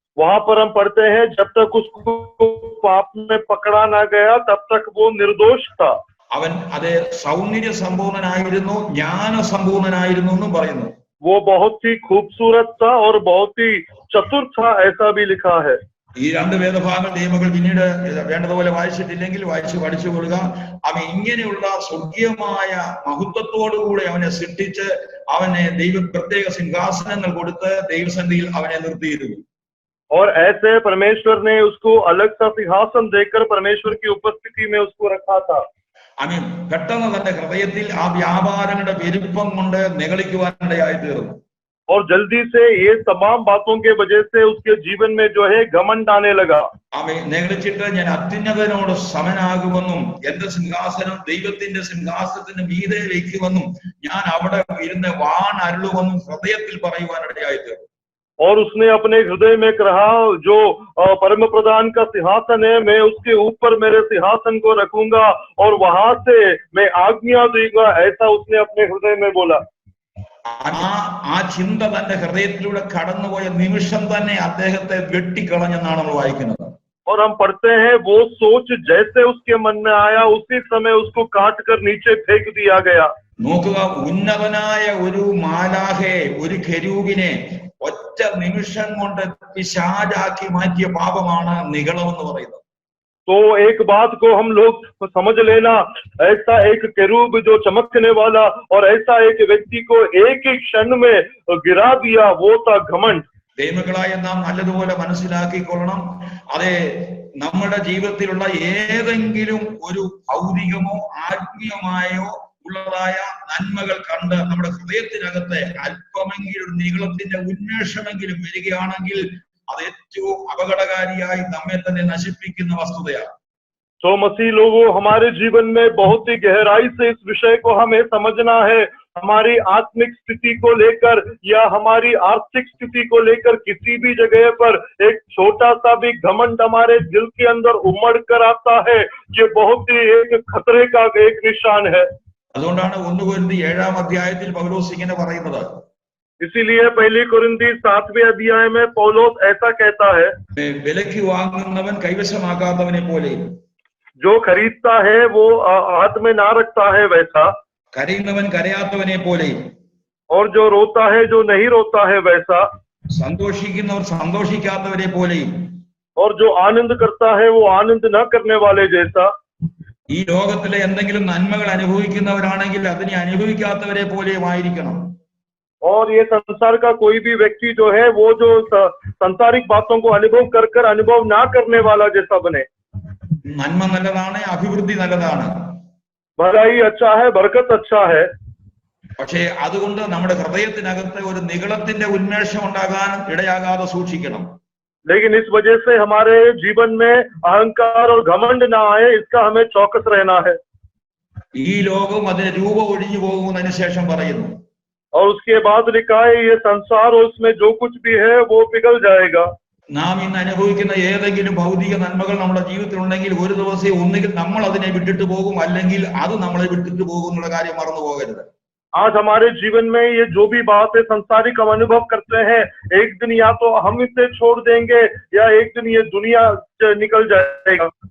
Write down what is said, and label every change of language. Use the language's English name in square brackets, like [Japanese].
[Hindi] वहां पर हम पढ़ते हैं, जब तक उसको पाप में पकड़ा ना गया तब तक वो निर्दोष था। [Malayalam] അവൻ സൗന്ദര്യ സമ്പൂർണനായിരുന്നു, ജ്ഞാന സമ്പൂർണനായിരുന്നു എന്നും പറയുന്നു. [Hindi] वो बहुत ही खूबसूरत था और बहुत ही चतुर था, ऐसा भी लिखा है। [Malayalam] ഈ രണ്ട് വേദഭാഗങ്ങൾ നിയമങ്ങൾ പിന്നീട് വേണ്ടതുപോലെ വായിച്ചിട്ടില്ലെങ്കിൽ വായിച്ച് പഠിച്ചു കൊള്ളുക. അവൻ ഇങ്ങനെയുള്ള സ്വർഗീയമായ മഹത്വത്തോടുകൂടി അവനെ സൃഷ്ടിച്ച് അവനെ പ്രത്യേക സിംഹാസനങ്ങൾ കൊടുത്ത് ദൈവസന്നിധിയിൽ അവനെ നിർത്തിയിരുന്നു. [Hindi] और ऐसे परमेश्वर ने उसको अलग सा सिंहासन देकर परमेश्वर की उपस्थिति में उसको रखा था। [Malayalam] പെട്ടെന്ന് തന്റെ ഹൃദയത്തിൽ ആ വ്യാപാരങ്ങളുടെ പെരുപ്പം കൊണ്ട് നിഗളിക്കുവാനിടയായി തീർന്നു. [Hindi] और जल्दी से ये तमाम बातों के वजह से उसके जीवन में जो है घमंड आने लगा। [Malayalam] നിഗളിച്ചിട്ട് ഞാൻ അത്യുന്നതനോട് സമനാകുമെന്നും എന്റെ സിംഹാസനം ദൈവത്തിന്റെ സിംഹാസനത്തിന് മീതെ വയ്ക്കുമെന്നും ഞാൻ അവിടെ ഇരുന്ന് വാൺ അരുളുമെന്നും ഹൃദയത്തിൽ പറയുവാനിടയായി തീർന്നു. [Hindi] और उसने अपने हृदय में कहा, जो परम प्रधान का सिंहासन है, मैं उसके ऊपर मेरे सिंहासन को रखूंगा और वहां से मैं आज्ञा दूंगा, ऐसा उसने अपने हृदय में बोला। [Malayalam] ആ ചിന്ത തന്റെ ഹൃദയത്തിലൂടെ കടന്നുപോയ നിമിഷം തന്നെ അദ്ദേഹത്തെ വെട്ടിക്കളഞ്ഞെന്നാണ് നമ്മൾ വായിക്കുന്നത്. [Hindi] और हम पढ़ते हैं, वो सोच जैसे उसके मन में आया उसी समय उसको काट कर नीचे फेंक दिया गया। [Malayalam] നോക്കുക, ഉന്നതനായ ഒരു മാലാഖയെ, ഒരു കെരൂബിനെ ഒറ്റ നിമിഷം കൊണ്ട് പിശാചാക്കി മാറ്റിയ പാപമാണ് നിഗളമെന്ന് പറയുന്നത്. [Hindi] तो एक बात को हम लोग समझ लेना, ऐसा एक केरूब जो चमकने वाला और ऐसा एक व्यक्ति को एक ही क्षण में गिरा दिया, वो था घमंड। [Malayalam] ദൈവങ്ങളായ നാം നല്ലതുപോലെ മനസ്സിലാക്കിക്കൊള്ളണം. നമ്മുടെ ജീവിതത്തിലുള്ള ഏതെങ്കിലും ഒരു ഭൗതികമോ ആത്മീയമായോ ഉള്ളതായ നന്മകൾ കണ്ട് നമ്മുടെ ഹൃദയത്തിനകത്ത് അല്പമെങ്കിലും ഒരു നിഗളത്തിന്റെ ഉന്മേഷമെങ്കിലും വരികയാണെങ്കിൽ അത് ഏറ്റവും അപകടകാരിയായി നമ്മെ തന്നെ നശിപ്പിക്കുന്ന വസ്തുതയാണ്. [Hindi] सो मसीह लोगों, हमारे जीवन में बहुत ही गहराई से इस विषय को हमें समझना है। हमारी आत्मिक स्थिति को लेकर या हमारी आर्थिक स्थिति को लेकर किसी भी जगह पर एक छोटा सा भी घमंड हमारे दिल के अंदर उमड़ कर आता है, ये बहुत ही एक खतरे का एक निशान है। [Malayalam] അതുകൊണ്ടാണ് 1 കൊരിന്ത്യർ 7-ാം അധ്യായത്തിൽ പൗലോസ് ഇങ്ങനെ പറയുന്നത്, [Hindi] इसीलिए पहली कुरिन्ती 7वें अध्याय में पौलुस ऐसा कहता है, [Malayalam] വിലയ്ക്ക് വാങ്ങുന്നവൻ കൈവശമാക്കാത്തവനെ പോലെയും [Hindi] जो खरीदता है वो हाथ में ना रखता है वैसा, [Malayalam] കരയുന്നവൻ കരയാത്തവനെ പോലെയും [Hindi] और जो रोता है जो नहीं रोता है वैसा, [Malayalam] സന്തോഷിക്കുന്നവർ സന്തോഷിക്കാത്തവരെ പോലെയും [Hindi] और जो आनंद करता है वो आनंद न करने वाले जैसा, [Malayalam] ഈ ലോകത്തിലെ എന്തെങ്കിലും നന്മകൾ അനുഭവിക്കുന്നവരാണെങ്കിൽ അതിനെ അനുഭവിക്കാത്തവരെ പോലെയും ആയിരിക്കണം. [Hindi] और ये संसार का कोई भी व्यक्ति जो है वो जो संसारिक बातों को अनुभव कर कर अनुभव ना करने वाला जैसा बने। [Malayalam] നന്മ നല്ലതാണ്, അഭിവൃദ്ധി നല്ലതാണ്, [Hindi] भलाई अच्छा है, बरकत अच्छा है, [Malayalam] പക്ഷേ അതുകൊണ്ട് നമ്മുടെ ഹൃദയത്തിനകത്ത് ഒരു നിഗളത്തിന്റെ ഉന്മേഷം ഉണ്ടാകാൻ ഇടയാകാതെ സൂക്ഷിക്കണം. [Hindi] लेकिन इस वजह से हमारे जीवन में अहंकार और घमंड ना आए, इसका हमें चौकस रहना है। [Malayalam] ഈ ലോകം അതിന്റെ രൂപം ഒഴിഞ്ഞു പോകുന്നതിന് ശേഷം പറയുന്നു, [Hindi] और उसके बाद लिखा है ये संसार और उसमें जो कुछ भी है वो पिघल जाएगा। [Malayalam] നാം ഇന്ന് അനുഭവിക്കുന്ന ഏതെങ്കിലും ഭൗതിക നന്മകൾ നമ്മുടെ ജീവിതത്തിൽ ഉണ്ടെങ്കിൽ ഒരു ദിവസം ഒന്നുകിൽ നമ്മൾ അതിനെ വിട്ടിട്ട് പോകും, അല്ലെങ്കിൽ അത് നമ്മളെ വിട്ടിട്ട് പോകും എന്നുള്ള കാര്യം മറന്നു പോകരുത്. [Hindi] आज हमारे जीवन में ये जो भी बात है संसारिक हम अनुभव करते हैं, एक दिन या तो हम इसे छोड़ देंगे या एक दिन ये दुनिया निकल जाएगा।